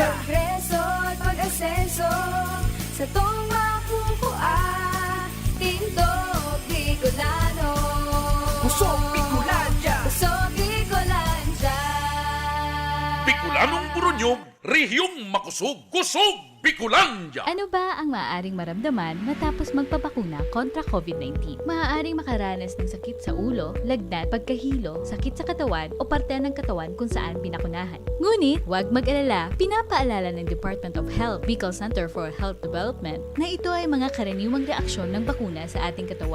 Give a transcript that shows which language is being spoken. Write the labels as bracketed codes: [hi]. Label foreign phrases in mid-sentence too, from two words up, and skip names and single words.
[bik] progreso at pag-asenso, sa tong mapupua, tindog Bicolano. Kusog Bicolandia, kusog Bicolandia. Bicolanong burunyog, rehiyong makusog, kusog Bicolandia. [tl] Ano ba ang maaaring maramdaman matapos magpabakuna kontra COVID-19? Maaaring makaranas ng sakit sa ulo, lagnat, pagkahilo, sakit sa katawan o parte ng katawan kung saan binakunahan. Ngunit, huwag mag-alala, pinapaalala ng Department of Health, Bicol Center for Health Development, na ito ay mga karaniwang reaksyon ng bakuna sa ating katawan.